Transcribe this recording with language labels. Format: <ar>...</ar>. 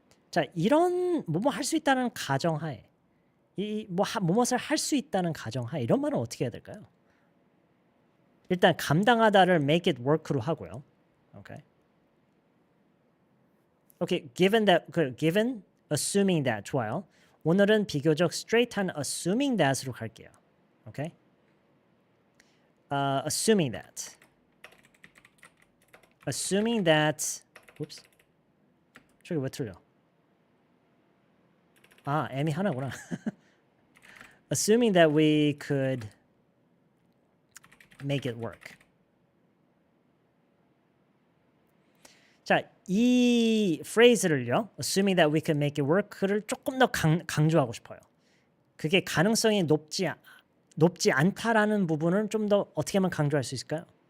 <ko>자, 이런 뭐뭐 할 수 있다는 가정하에 뭐뭇을 할 수 있다는 가정하에 이런 말은 어떻게 해야 될까요? 일단 감당하다를 make it work로 하고요. 오케이.</ko> <en>오케이, given assuming that 좋아요.</en> <ko>오늘은 비교적 straight한 assuming that으로 갈게요. 오케이.</ko> <en>Assuming that. Assuming that. Oops.</en> <ko>저기 왜 틀려? 아, M이 하나구나.</ko> <en>Assuming that we could make it work.</en> <ko>자, 이 phrase를요.</ko> <en>Assuming that we could make it work</en> <ko>를 조금 더 강조하고 싶어요. 그게 가능성이 높지 않다라는 부분을 좀 더 어떻게 하면 강조할 수 있을까요?</ko>